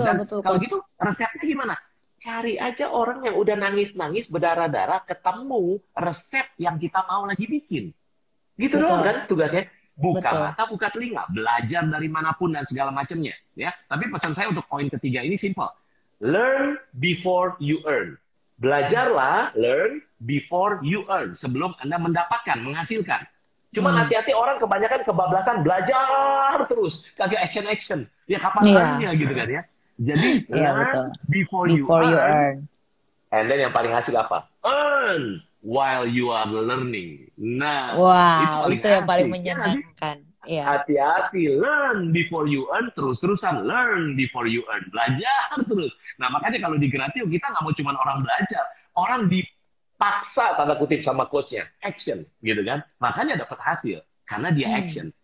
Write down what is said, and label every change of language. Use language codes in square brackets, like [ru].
[id] Dan kalau gitu, resepnya gimana? Cari aja orang yang udah nangis-nangis, berdarah-darah, ketemu resep yang kita mau lagi bikin. Gitu doang kan tugasnya. Buka mata, buka telinga, belajar dari manapun dan segala macamnya. Ya. Tapi pesan saya untuk poin ketiga ini simple. [en] Learn before you earn. [id] Belajarlah, [en] learn before you earn. [id] Sebelum Anda mendapatkan, menghasilkan. Cuma hati-hati orang kebanyakan kebablasan belajar terus. Kagak action-action. Ya kapan larinya gitu kan ya. Jadi, [en] learn before you earn. And then [id] yang paling hasil apa? [en] Earn while you are learning. [id] Nah, itu yang paling menyenangkan. Hati-hati, [en] learn before you earn, [id] terus-terusan learn before you earn, belajar terus. Nah makanya kalau di Gratio kita nggak mau cuma orang belajar, orang dipaksa tanda kutip sama coachnya, action gitu kan, makanya dapat hasil karena dia action.